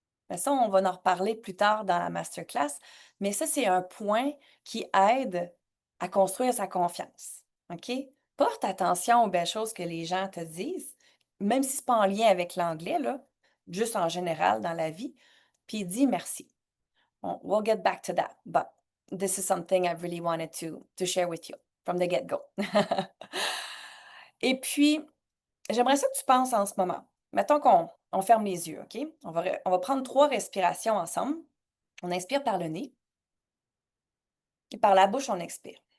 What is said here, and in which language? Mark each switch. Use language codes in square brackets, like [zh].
[fr] Mais ça, on va en reparler plus tard dans la masterclass, mais ça, c'est un point qui aide à construire sa confiance. OK? Porte attention aux belles choses que les gens te disent, même si ce n'est pas en lien avec l'anglais, là, juste en général dans la vie, puis dis merci. [en] We'll get back to that, but this is something I really wanted to share with you from the get-go. [fr] Et puis, j'aimerais ça que tu penses en ce moment. Mettons qu'on ferme les yeux, OK? On va prendre 3 respirations ensemble. On inspire par le nez et par la bouche, on expire.